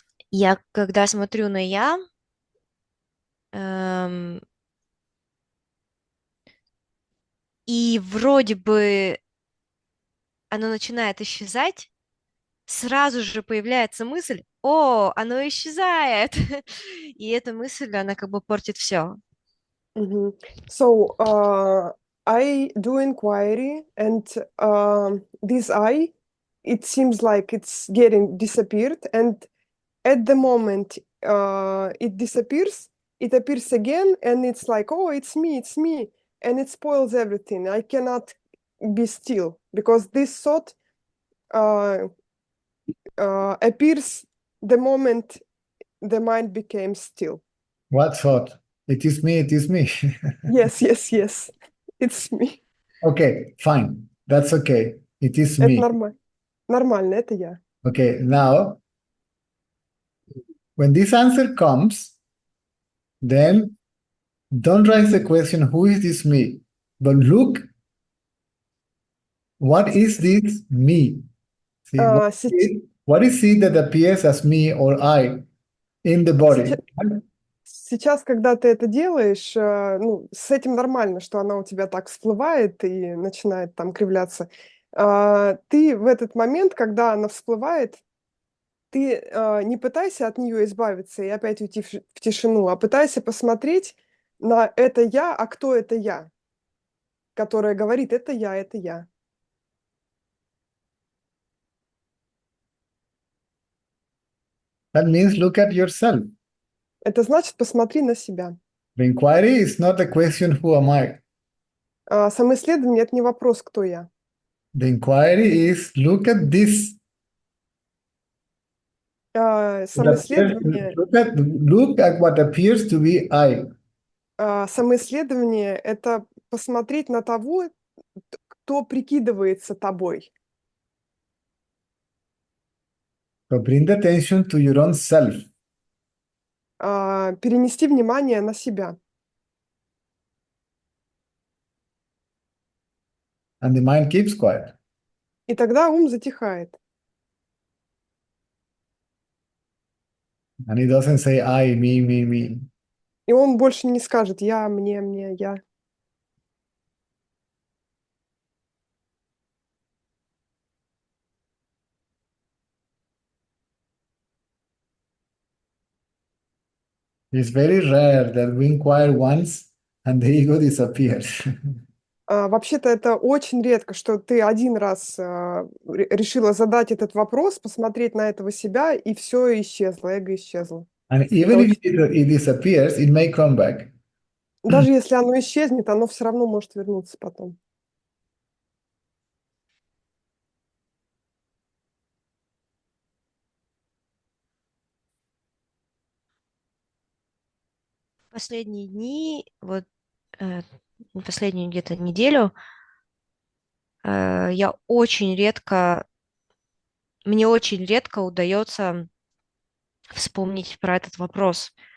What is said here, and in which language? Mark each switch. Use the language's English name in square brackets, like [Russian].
[Russian] Я, когда смотрю на я, и вроде бы оно начинает исчезать, сразу же появляется мысль, о, оно исчезает. И эта мысль, она как бы портит все. [English] So I do inquiry, and this I it seems like it's getting disappeared, and at the moment it disappears, it appears again, and it's like, oh, it's me, and it spoils everything. I cannot be still because this thought appears the moment the mind became still. What thought? It is me, it is me. Yes, it's me. Okay, fine. That's okay. It is [Russian] Это [English] me. [Russian] нормально, это я. [English] Okay, now, when this answer comes, then don't raise the question, who is this me? But look, what is this me? See, what is it that appears as me or I in the body? [Russian] Сейчас, когда ты это делаешь, ну, с этим нормально, что она у тебя так всплывает и начинает там кривляться. Ты в этот момент, когда она всплывает, ты не пытайся от нее избавиться и опять уйти в тишину, а пытайся посмотреть на это я, а кто это я, которая говорит, это я, это я. [English] That means look at yourself. [Russian] Это значит, посмотри на себя. [English] The inquiry is not the question, who am I? [Russian] Самоисследование — это не вопрос, кто я. [English] The inquiry is look at this. [Russian] Самоисследование [English] Look at what appears to be I. [Russian] Самоисследование — это посмотреть на того, кто прикидывается тобой. [English] So bring the attention to your own self. [Russian] Перенести внимание на себя. [English] And the mind keeps quiet. [Russian] И тогда ум затихает. [English] And it doesn't say I, me. [Russian] И он больше не скажет я, мне, я. [English] It's very rare that we inquire once and the ego disappears. [Russian] Вообще-то это очень редко, что ты один раз решила задать этот вопрос, посмотреть на этого себя, и все исчезло, эго исчезло. [English] And even if it disappears, it may come back. [Russian] Даже если оно исчезнет, оно все равно может вернуться потом. Последние дни, вот последнюю где-то неделю, мне очень редко удается вспомнить про этот вопрос.